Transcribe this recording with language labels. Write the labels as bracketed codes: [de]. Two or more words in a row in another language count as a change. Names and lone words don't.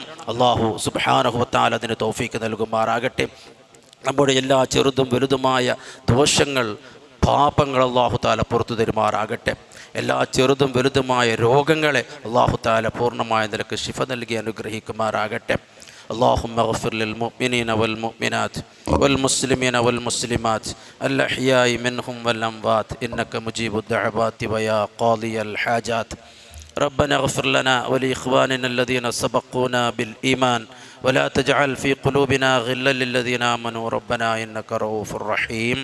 [ar] الله سبحانه وتعالى [ml] അതിന് തൗഫീക്ക് നൽകുമാറാകട്ടെ. നമ്മുടെ എല്ലാ ചെറുതും വലുതുമായ ദോഷങ്ങൾ, പാപങ്ങൾ [ar] الله تعالى [ml] പുറത്തു തരുമാറാകട്ടെ. എല്ലാ ചെറുതും വലുതുമായ രോഗങ്ങളെ [ar] الله تعالى [ml] പൂർണ്ണമായ നിലക്ക് ശിഫ നൽകി അനുഗ്രഹിക്കുമാറാകട്ടെ. [ar] اللهم اغفر للمؤمنين والمؤمنات والمسلمين والمسلمات الأحياء منهم والأموات إنك مجيب الدعوات ويا قاضي الحاجات. ربنا اغفر لنا ولإخواننا الذين سبقونا بالإيمان ولا تجعل في قلوبنا غلا للذين آمنوا ربنا إنك رؤوف رحيم.